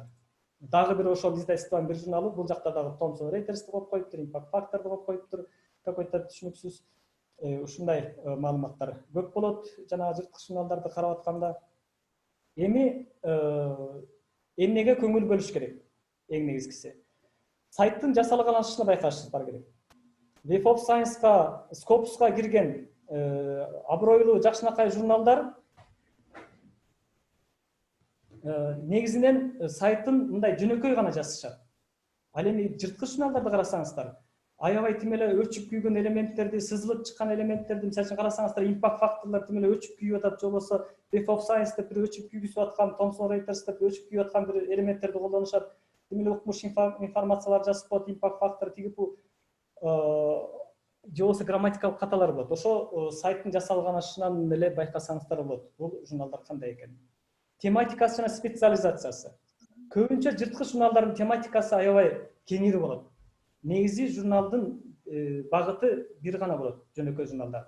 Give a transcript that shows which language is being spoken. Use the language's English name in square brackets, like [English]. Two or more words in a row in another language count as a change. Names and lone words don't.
[Kyrgyz] Дагы бир ошол издательствонун бир журналы, бул жакта дагы Thomson Reuters'ты коюп коюптур, [English] impact factor'ды [Kyrgyz] коюп коюптур, какой-то түшүнүксүз ушундай маалыматтар көп болот жанагы жырткыч журналдарды карап атканда. Эми эмнеге көңүл бөлүш керек? Эң негизгиси сайттын жасалганышына байкашыңыздар керек. Web of Science-ка, Scopus-ка кирген абройлуу жакшынакай журналдар негизинен сайттын мындай жөнөкөй гана жазышат. Ал эми жырткыч журналдарды карасаңыздар, аябай тим эле өчүп күйгөн элементтерди, сызылып чыккан элементтерди, мисалы үчүн карасаңыздар, [English] impact factor'лар [Kyrgyz] тим эле өчүп күйүп атат, же болбосо Web of Science деп бир өчүп күйгүзүп аткан, Thomson Reuters деп өчүп күйүп аткан бир элементтерди колдонушат. Тим эле укмуш информациялар жазып коет, [English] impact factor [Kyrgyz] тиги бул же болбосо грамматикалык каталар болот. Ошо сайттын жасалганышынан эле байкасаңыздар болот. Бул журналдар кандай экенин. Тематикасы жана специализациясы. Көбүнчө жырткыч журналдардын тематикасы аябай кеңири болот. Негизи журналдын багыты бир гана болот, жөнөкөй журналдардын.